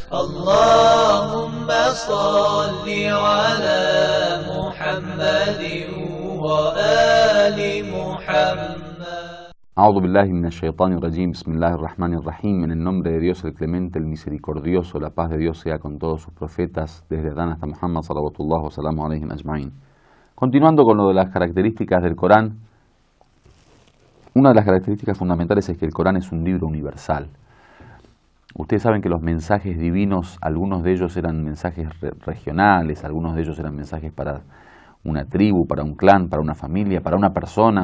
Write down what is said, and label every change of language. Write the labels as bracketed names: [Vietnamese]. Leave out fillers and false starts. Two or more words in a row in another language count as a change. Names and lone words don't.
[Arabic] اللهم صل على محمد وآل محمد. أعوذ بالله من الشيطان الرجيم. بسم الله الرحمن الرحيم. [Spanish] En el nombre de Dios el Clemente, el Misericordioso, la paz de Dios sea con todos sus profetas, desde Adán hasta Muhammad [Arabic] صلوات الله وسلامه عليه أجمعين. [Spanish] Continuando con lo de las características del Corán, una de las características fundamentales es que el Corán es un libro universal. Ustedes saben que los mensajes divinos, algunos de ellos eran mensajes regionales, algunos de ellos eran mensajes para una tribu, para un clan, para una familia, para una persona.